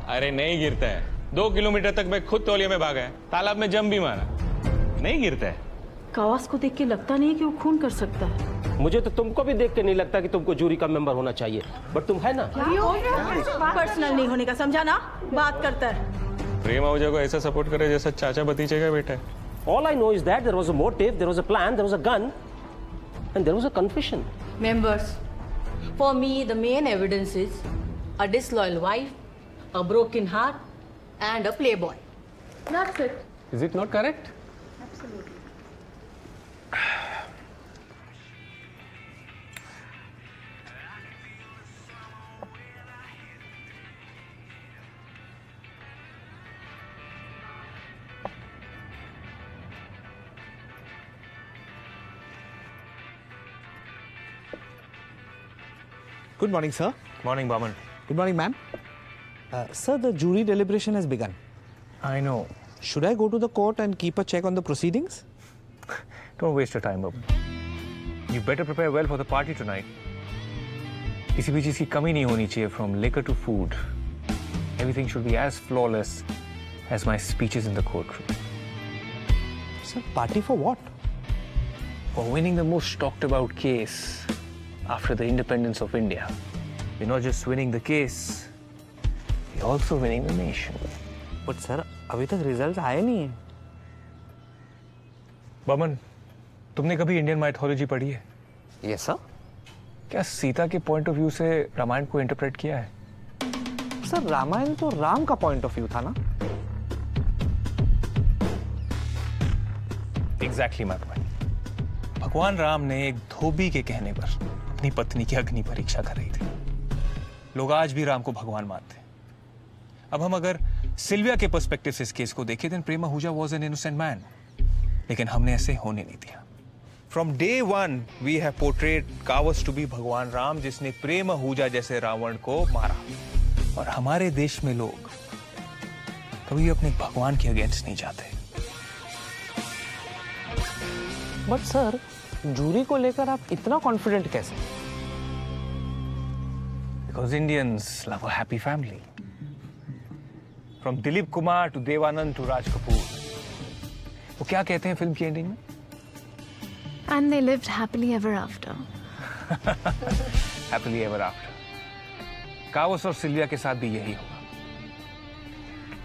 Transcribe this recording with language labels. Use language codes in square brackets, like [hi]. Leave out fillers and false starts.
[hi] अरे नहीं गिरता है, 2 किलोमीटर तक मैं खुद तौलिया में भागा है, तालाब में जंप भी मारा, नहीं गिरता है। कावस को देख के लगता नहीं है कि वो खून कर सकता है। मुझे तो तुमको भी देख के नहीं लगता कि तुमको जूरी का मेंबर होना चाहिए, बट तुम है ना। पर्सनल नहीं होने का, समझा ना? बात करता है। प्रेम आहूजा को ऐसा सपोर्ट करे जैसा चाचा भतीजे का बेटा है। [en] All I know is that there was a motive, there was a plan, there was a gun, and there was a confession. Members, for me the main evidence is a disloyal wife, a broken heart, and a playboy. That's it. Is it not correct? Absolutely. Good morning, sir. Morning, Baman. Good morning, ma'am. Sir, the jury deliberation has begun. I know. Should I go to the court and keep a check on the proceedings? Don't waste your time, Baman. You better prepare well for the party tonight. [hi] किसी भी चीज की कमी नहीं होनी चाहिए, [en] from liquor to food. Everything should be as flawless as my speeches in the courtroom. Sir, party for what? For winning the most talked about case after the independence of India. We're not just winning the case, we're also winning the nation. But sir, [hi] अभी तक result आए नहीं है। बमन, तुमने कभी Indian mythology पढ़ी है? [en] Yes, sir. [hi] क्या सीता के पॉइंट ऑफ व्यू से रामायण को इंटरप्रेट किया है? सर, रामायण तो राम का पॉइंट ऑफ व्यू था ना? [en] Exactly my point. [hi] भगवान राम ने एक धोबी के कहने पर अपनी पत्नी की अग्नि परीक्षा कर रही थी। लोग आज भी राम को भगवान मानते हैं। अब हम अगर सिल्विया के पर्सपेक्टिव से इस केस को देखें, [en] then [hi] Prem Ahuja [en] was an innocent man. [hi] लेकिन हमने ऐसे होने नहीं दिया। [en] From day one, we have portrayed [hi] Kavas to be भगवान राम, जिसने प्रेम आहूजा जैसे रावण को मारा। और हमारे देश में लोग कभी अपने भगवान के अगेंस्ट नहीं जाते। बट सर, जूरी को लेकर आप इतना कॉन्फिडेंट कैसे? [en] Because Indians love a happy family. From Dilip Kumar to Devanand to Raj Kapoor. [hi] वो क्या कहते हैं फिल्म की एंडिंग में? [en] And they lived happily ever after. Happily ever after. [hi] Kavas और सिल्विया के साथ भी यही होगा।